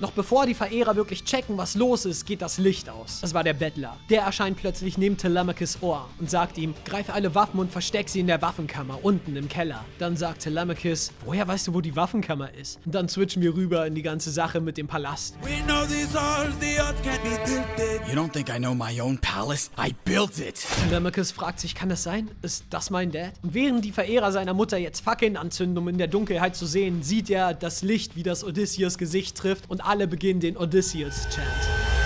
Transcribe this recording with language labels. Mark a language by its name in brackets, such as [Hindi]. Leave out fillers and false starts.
[German] Noch bevor die Verehrer wirklich checken, was los ist, geht das Licht aus. Das war der Bettler. Der erscheint plötzlich neben Telemachus' Ohr und sagt ihm, greif alle Waffen und versteck sie in der Waffenkammer, unten im Keller. Dann sagt Telemachus, woher weißt du, wo die Waffenkammer ist? Und dann switchen wir rüber in die ganze Sache mit dem Palast. [English] We know these odds, the odds can't be tilted. You don't think I know my own palace? I built it. [German] Telemachus fragt sich, kann das sein? Ist das mein Dad? Und während die Verehrer seiner Mutter jetzt Fackeln anzünden, um in der Dunkelheit zu sehen, sieht er das Licht, wie das Odysseus Gesicht trifft und alle beginnen den Odysseus-Chant.